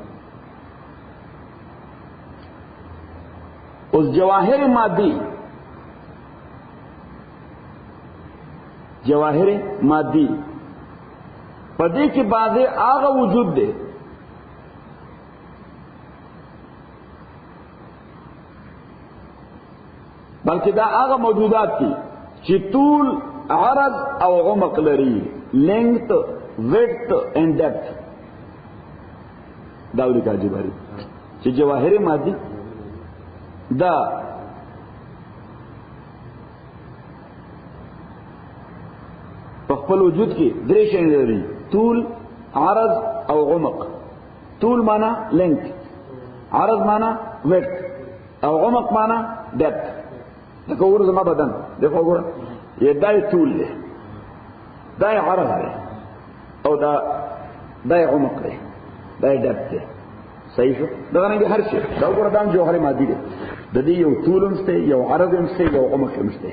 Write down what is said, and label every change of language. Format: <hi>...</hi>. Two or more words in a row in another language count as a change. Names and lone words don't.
<ps>اوس جواهر مادي، جواهر مادي پدې کې بعضه هغه وجود دی بلکې دا هغه موجودات دي چې طول، عرض او عمق لري،</ps> <en>length, width and depth.</en> <ps>دا ولیکل جوهري چې جواهر مادي دا په خپل وجود کې درې شی لري: طول، عرض او عمق. طول معنا length، عرض معنا width او عمق معنا depth. دغه ور زما بدن دغه وګوره، یی دای طول دی، دای عرض دی، او دای عمق دی، دای depth دی. صحیح شو؟ دا نه هر شي دا وګوره دا جوهر مادي دی. د دې یو طول هم شته، یو عرض هم شته، یو عمق هم شته.</ps>